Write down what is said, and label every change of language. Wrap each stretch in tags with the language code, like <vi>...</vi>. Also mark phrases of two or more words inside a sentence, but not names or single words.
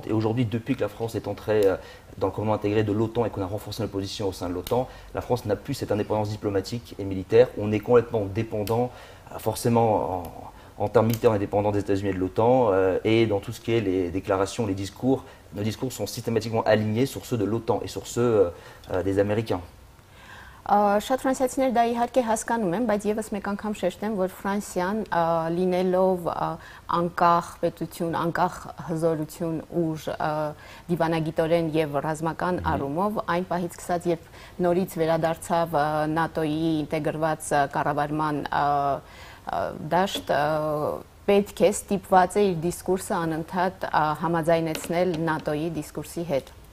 <fr>Et aujourd'hui, depuis que la France est entrée dans le commandement intégré de l'OTAN et qu'on a renforcé notre position au sein de l'OTAN, la France n'a plus cette indépendance diplomatique et militaire. On est complètement dépendant, forcément en termes militaires, on est dépendant des États-Unis et de l'OTAN. Et dans tout ce qui est les déclarations, les discours, nos discours sont systématiquement alignés sur ceux de l'OTAN et sur ceux des Américains.</fr> <hy>Շատ ֆրանսիացիներ դա իհարկե հասկանում են, բայց եւս մեկ անգամ շեշտեմ, որ Ֆրանսիան լինելով անկախ պետություն, անկախ հզորություն, ուժ, դիվանագիտորեն եւ ռազմական առումով, այն պահից սկսած, երբ նորից վերադարձավ ՆԱՏՕ-ի ինտեգրված կառավարման դաշտ, պետք է ստիպված է իր դիսկուրսը անընդհատ համաձայնեցնել ՆԱՏՕ-ի դիսկուրսի հետ։</hy>